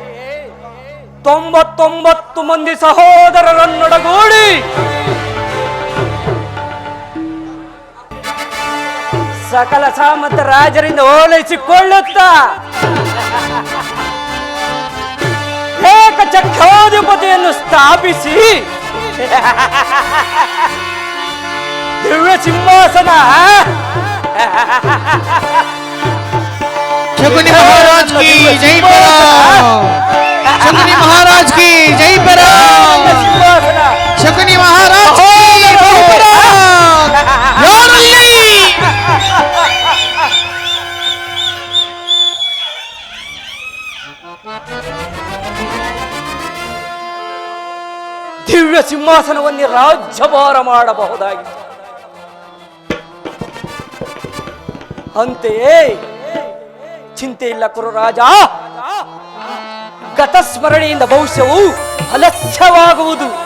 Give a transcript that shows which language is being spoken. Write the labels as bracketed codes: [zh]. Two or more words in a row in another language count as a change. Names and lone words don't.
[kn] 99 ಮಂದಿ ಸಹೋದರರನ್ನೊಡಗೂಡಿ ಸಕಲ ಸಾಮಂತ ರಾಜರಿಂದ ಓಲೈಸಿಕೊಳ್ಳುತ್ತಾ ಏಕಚಕ್ರಾಧಿಪತಿಯನ್ನು ಸ್ಥಾಪಿಸಿ ದಿವ್ಯ ಸಿಂಹಾಸನ [hi] शकुनी महाराज की जय पराग शकुनी महाराज की जय पराग शकुनी महाराज की जय पराग [kn] ದಿವ್ಯ ಸಿಂಹಾಸನವನ್ನೇ ರಾಜ್ಯಭಾರ ಮಾಡಬಹುದಾಗಿತ್ತು. ಅಂತೆಯೇ ಚಿಂತೆ ಇಲ್ಲ ಕುರುರಾಜ, ಗತಸ್ಮರಣೆಯಿಂದ ಭವಿಷ್ಯವು ಅಲಸ್ಯವಾಗುವುದು.